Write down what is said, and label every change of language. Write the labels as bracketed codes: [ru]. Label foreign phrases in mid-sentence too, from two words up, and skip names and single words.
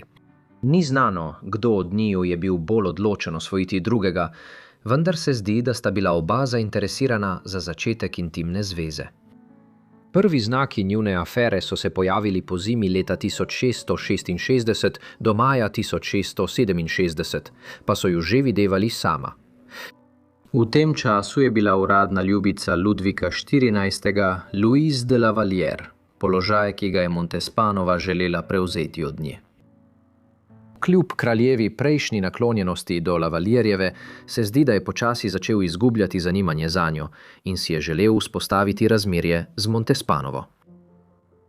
[sl] Ni znano, kdo od njiju je bil bolj odločen osvojiti drugega, vendar se zdi, da sta bila oba zainteresirana za začetek intimne zveze. Prvi znaki njune afere so se pojavili po zimi leta 1666 do maja 1667, pa so ju že videvali sama. V tem času je bila uradna ljubica Ludvika XIV. Louise de la Vallière, položaj, ki ga je Montespanova želela prevzeti od nje. Kljub kraljevi prejšnji naklonjenosti do Lavalierjeve, se zdi, da je počasi začel izgubljati zanimanje zanjo in si je želel vzpostaviti razmerje z Montespanovo.